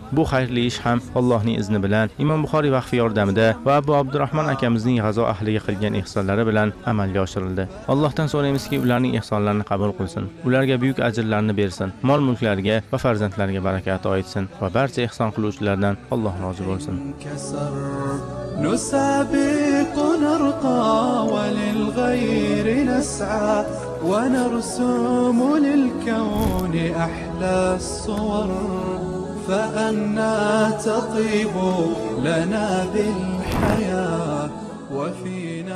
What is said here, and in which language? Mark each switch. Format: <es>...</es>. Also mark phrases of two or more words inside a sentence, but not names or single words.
<uz>Bu xayrli ish ham Allohning izni bilan Imom Buxoriy vaqfi yordamida va Abu Abdurrahmon akamizning G'azo ahliga qilgan ihsonlari bilan amalga oshirildi. Allohdan so'raymizki, ularning ihsonlarini qabul qilsin, ularga buyuk ajrlarni bersin, mol-mulklariga va farzandlariga baraka ato etsin va barcha ihson qiluvchilardan Alloh rozi bo'lsin.</uz> <ar>نسابق نرقى وللغير نسعى ونرسم للكون أحلى الصور فأنا تطيب لنا بالحياة وفي</ar>